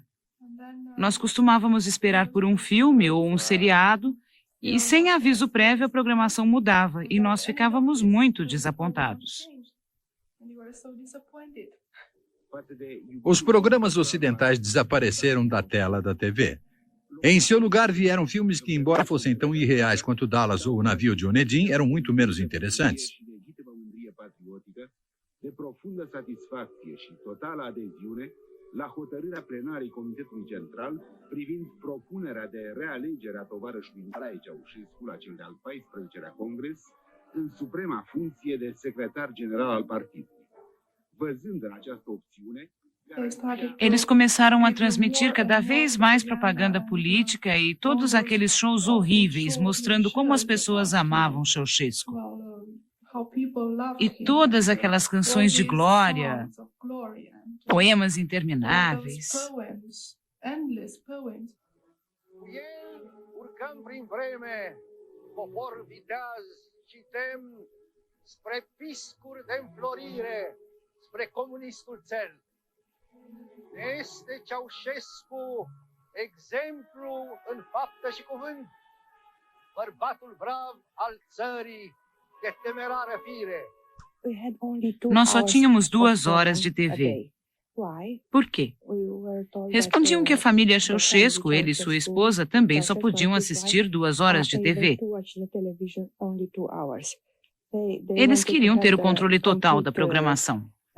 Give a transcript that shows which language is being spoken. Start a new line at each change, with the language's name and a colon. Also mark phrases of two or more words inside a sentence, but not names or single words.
Portuguese: Nós costumávamos esperar por um filme ou um seriado e, sem aviso prévio, a programação mudava e nós ficávamos muito desapontados. Os programas ocidentais desapareceram da tela da TV. Em seu lugar vieram filmes que, embora fossem tão irreais quanto Dallas ou O Navio de Onedin, eram muito menos interessantes.
Romanian: De profundă satisfacție și totală adeziune la hotărârea plenarei Comitetului Central privind propunerea de realegere a tovarășului Nicolae Ceaușescu la cel de-al 14-lea Congres în suprema funcție de secretar general al partidului. Văzând în această opțiune,
Portuguese: eles começaram a transmitir cada vez mais propaganda política e todos aqueles shows horríveis mostrando como as pessoas amavam Ceausescu. E todas aquelas canções de glória, poemas intermináveis.
Romanian: Urcăm prin vreme, popor viteaz și demn, spre piscuri de înflorire, spre comunistul țel. Este Ceaușescu exemplu în faptă și cuvânt, bărbatul brav al țării, de temerară fire.
Portuguese: Nós só tínhamos 2 horas de TV. Por quê? Respondiam que a família Ceausescu, ele e sua esposa, também só podiam assistir 2 horas de TV. Eles queriam ter o controle total da programação.